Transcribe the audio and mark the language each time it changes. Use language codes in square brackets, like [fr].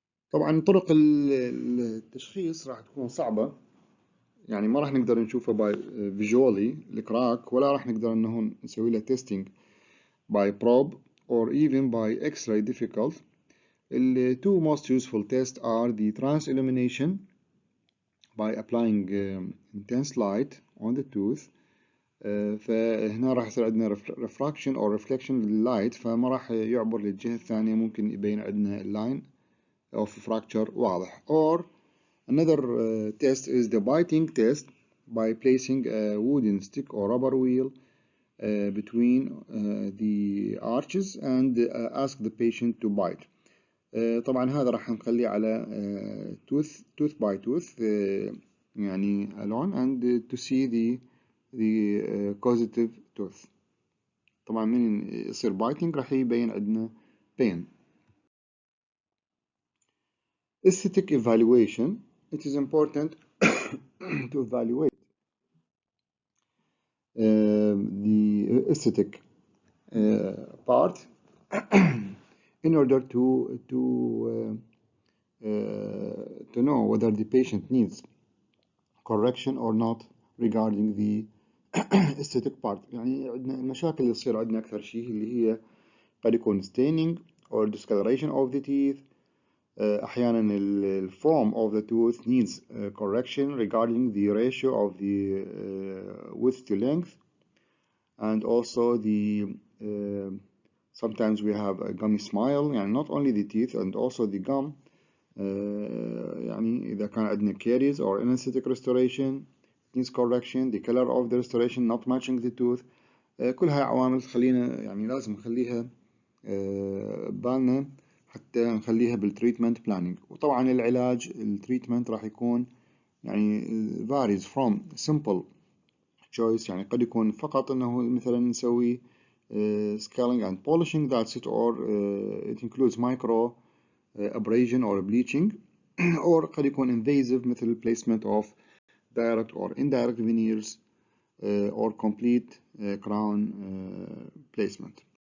[ar] طبعا طرق التشخيص راح تكون صعبة، يعني ما راح نقدر نشوفه [en] by visually [ar] الكراك، ولا راح نقدر انه نسوي له تيستينج [en] by probe or even by X-ray difficult. The two most useful tests are the trans-illumination by applying intense light on the tooth. [ar] فهنا راح يصير عندنا [en] refraction or reflection [ar] لللايت، فما راح يعبر للجهة الثانية، ممكن يبين عندنا line of fracture واضح. [en] Or another test is the biting test by placing a wooden stick or rubber wheel between the arches and ask the patient to bite. [ar] طبعا هذا راح نخليه على [en] tooth by tooth يعني alone and to see the causative tooth. [ar] طبعا من يصير biting راح يبين عندنا pain. [en] Aesthetic evaluation. It is important to evaluate the aesthetic part in order to know whether the patient needs correction or not regarding the aesthetic part. [ar] يعني عندنا المشاكل اللي تصير عندنا أكثر شيء اللي هي قد يكون [en] staining or discoloration of the teeth. أحيانا the form of the tooth needs correction regarding the ratio of the width to length, and also the sometimes we have a gummy smile, يعني not only the teeth and also the gum. [ar] يعني إذا كان عندنا [en] caries or anesthetic restoration needs correction, the color of the restoration not matching the tooth. [ar] كل هاي عوامل خلينا يعني لازم نخليها بالنا حتى نخليها بالتريتمنت بلاننج. وطبعا العلاج التريتمنت راح يكون يعني [en] varies from simple choice، [ar] يعني قد يكون فقط انه مثلا نسوي [en] scaling and polishing that's it, or it includes micro abrasion or bleaching or [ar] قد يكون [en] invasive مثل placement of direct or indirect veneers or complete crown placement.